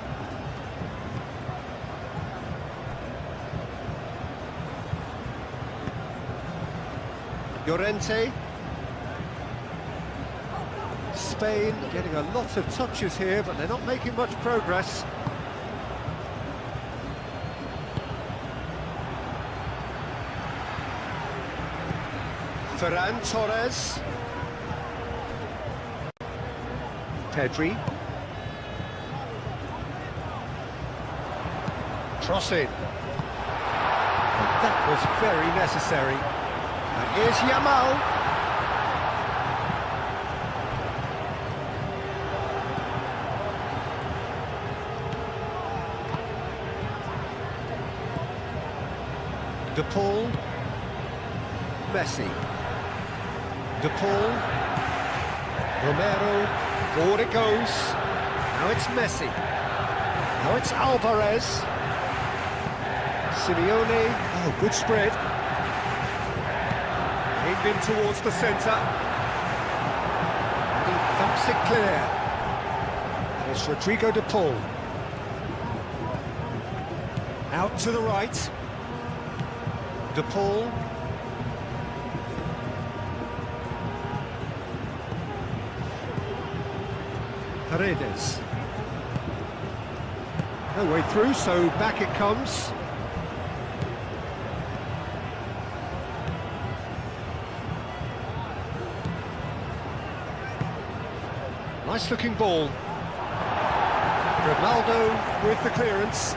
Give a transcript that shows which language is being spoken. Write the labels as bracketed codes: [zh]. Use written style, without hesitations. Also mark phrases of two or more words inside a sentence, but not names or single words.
[en] Llorente. Spain getting a lot of touches here, but they're not making much progress. Ferran Torres. Pedri. Crossing. That was very necessary. And here's Yamal. De Paul. Messi. De Paul. Romero. Forward it goes. Now it's Messi. Now it's Alvarez. Simeone. Oh, good spread. Aimed in towards the centre. And he thumps it clear. And it's Rodrigo De Paul. Out to the right. De Paul. Paredes. No way through, so back it comes. Nice looking ball. Grimaldo with the clearance.